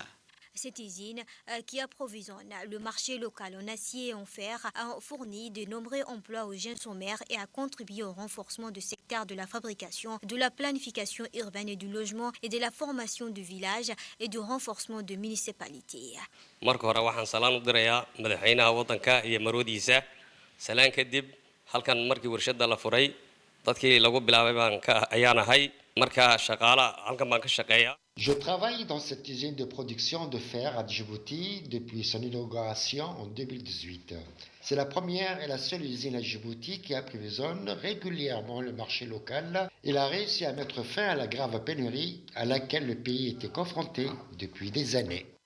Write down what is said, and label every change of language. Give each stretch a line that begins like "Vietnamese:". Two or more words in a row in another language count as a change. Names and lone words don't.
French: Cette usine, qui approvisionne le marché local en acier et en fer, a fourni de nombreux emplois aux jeunes sommaires et a contribué au renforcement du secteur de la fabrication, de la planification urbaine et du logement et de la formation du village et du renforcement de municipalités.
Somali: marka hore waxaan salaan u dirayaa madaxweynaha wadanka iyo marwadiisa salaan kadib halkan markii warshada la furay dadkii lagu bilaabay baan ayaan ahay marka shaqaala halkan baan ka shaqeeyaa.
French: Je travaille dans cette usine de production de fer à Djibouti depuis son inauguration en 2018. C'est la première et la seule usine à Djibouti qui approvisionne régulièrement le marché local. Il a réussi à mettre fin à la grave pénurie à laquelle le pays était confronté depuis des années.